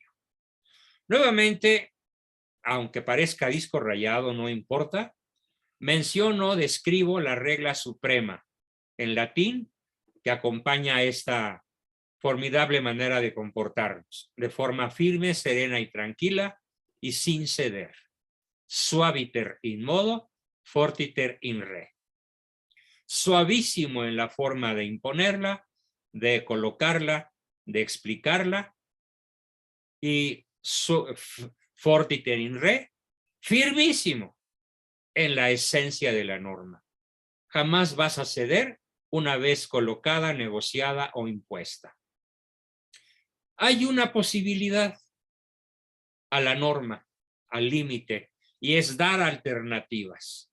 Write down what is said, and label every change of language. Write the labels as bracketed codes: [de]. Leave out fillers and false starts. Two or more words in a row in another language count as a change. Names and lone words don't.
[es] Nuevamente, aunque parezca disco rayado, no importa, menciono, describo la regla suprema en latín que acompaña a esta formidable manera de comportarnos, de forma firme, serena y tranquila y sin ceder. [la] Suaviter in modo, fortiter in re. [es] Suavísimo en la forma de imponerla, de colocarla, de explicarla, y [la] fortiter in re, [es] firmísimo en la esencia de la norma. Jamás vas a ceder una vez colocada, negociada o impuesta. Hay una posibilidad a la norma, al límite, y es dar alternativas.